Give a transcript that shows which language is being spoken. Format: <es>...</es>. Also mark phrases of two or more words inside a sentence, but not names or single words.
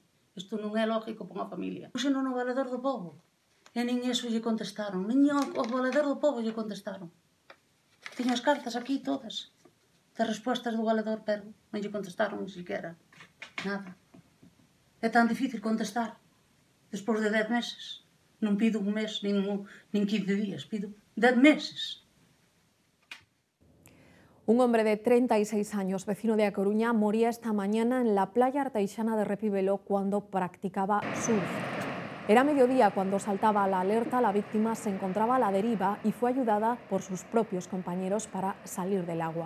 <gl>Isto non é lógico para unha familia. Puxen no Valedor do Pobo e nin eso lle contestaron. Nin o Valedor do Pobo lle contestaron. Tiño as cartas aquí todas das respostas do Valedor, pero non lle contestaron</gl> <es>ni siquiera</es> <gl>nada. É tan difícil contestar despois de 10 meses. Non pido un mes nin 15 días, pido 10 meses.</gl> <es>Un hombre de 36 años, vecino de A Coruña, moría esta mañana en la playa arteixana de Repibelo cuando practicaba surf. Era mediodía cuando saltaba la alerta, la víctima se encontraba a la deriva y fue ayudada por sus propios compañeros para salir del agua.</es>